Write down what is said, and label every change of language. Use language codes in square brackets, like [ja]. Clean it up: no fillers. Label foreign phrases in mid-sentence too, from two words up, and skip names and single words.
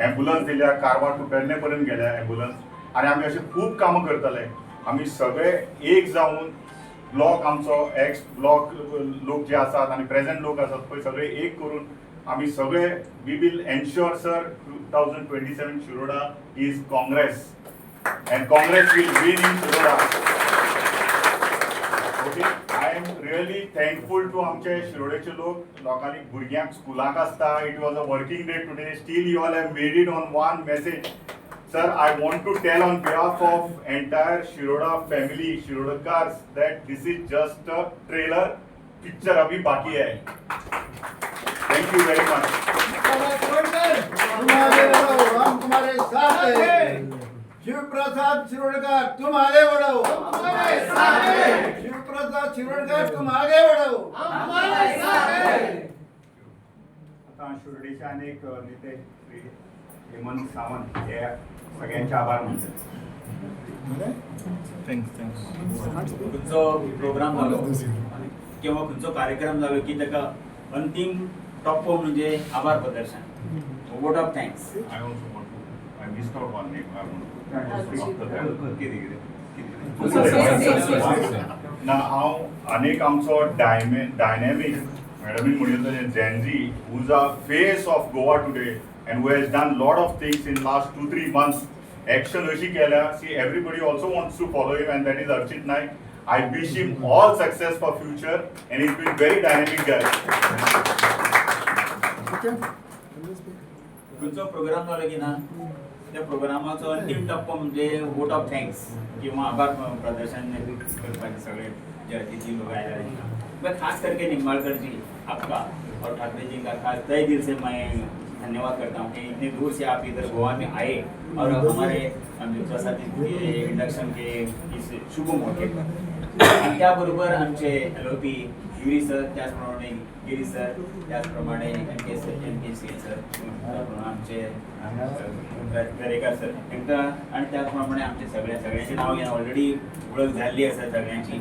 [kok] एम्बुलन्स दिल्या, कारवार टू पेडणे पर्यंत गेल्या एम्बुलन्स. आणि आमी अशें खूब कामां करतले. आमी सगळे एक जावन ब्लॉक आमचो एक्स ब्लॉक लोक जे आसात आणि प्रेझेंट लोक आसात पळय, सगळे एक करून आमी सगळे [en] we will ensure sir 2027 Shiroda is Congress and Congress will win in Shiroda. Okay, I am really thankful to [kok] आमचे शिरोडेचे लोकांनी भुरग्यांक स्कुलाक आसता. [en] It was a working day today. Still you all have made it on one message. Sir, I want to tell on behalf of entire Shiroda family, Shirodakars, that this is just a trailer. [hi] Picture अभी बाकी है. [en] Thank you very much. [hi] हम तुम्हारे साथ हैं. शिवप्रसाद शिरोडकर तुम आगे बढ़ो. शिवप्रसाद शिरोडकर तुम आगे बढ़ो. [kok] आता शिरोडेचे अनेक नेते श्री हेमंत सावंत हे सगळ्यांचे आभार मानतात. खंयचो प्रोग्राम जालो किंवा खंयचो कार्यक्रम जालो की ताका अंतीम टप्पो म्हणजे आभार प्रदर्शन, [en] vote of thanks. I also want to. I missed out one name. I want to. [kok] ना हांव अनेक आमचो डायनॅमिक मॅडमीन म्हणिल्लें जेनजी [en] who is a face of Goa today and who has done lot of things in last 2-3 months. [kok] एक्शन अशी केल्या. [en] see everybody also wants to follow him and that is Archit Naik. I wish him all success for future and he's been very dynamic guy. [kok] खंयचो प्रोग्राम जालो की ना, त्या प्रोग्रामाचो अंतीम टप्पो म्हणजे [en] vote of thanks [kok] किंवा आभार प्रदर्शन करपाचे सगळे जे अतिथी लोक आयले. [hi] मैं खास करके निंबाळकर जी आपका और ठाकरे जी का खास तहे दिल से मैं धन्यवाद करता हूँ कि इतनी दूर से आप इधर गोवा में आए और हमारे प्रसादित के इंडक्शन के इस शुभ मौके पर। [kok] आणि त्याबरोबर आमचे LOP युरी सर, त्याचप्रमाणे गिरीश सर, त्याचप्रमाणे NK सर, आमचे दरेकर सर तांकां आणि त्याचप्रमाणे आमचे सगळ्यांची नांव घेवन ऑलरेडी वळख जाल्ली आसा सगळ्यांची।